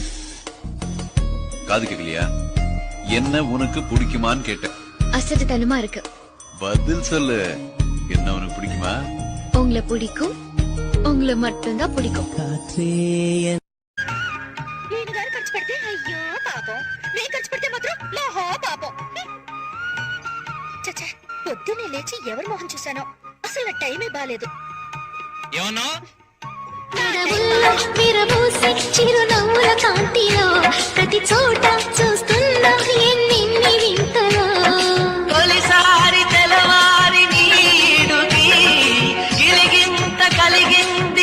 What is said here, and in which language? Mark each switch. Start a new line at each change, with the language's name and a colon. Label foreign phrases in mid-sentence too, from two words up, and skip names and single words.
Tamil: காது கேக்கலையா? என்ன உனக்கு பிடிக்குமான்னு கேட்டேன். அசட்டுத்தனமா இருக்கு. பதில் சொல்லு. என்ன உனக்கு பிடிக்குமா? உங்களை பிடிக்கும். உங்களை மட்டும்தான் பிடிக்கும்.
Telugu: పొద్దున్నే లేచి ఎవరి మొహం చూశానో అసలు నా టైమే బాలేదు. చిరునవ్వుల కాంతిలో ప్రతి చోట చూస్తున్నా ఎన్ని వింతలో తొలిసారి తెలవారి నీడుకి గిలిగింత కలిగింది.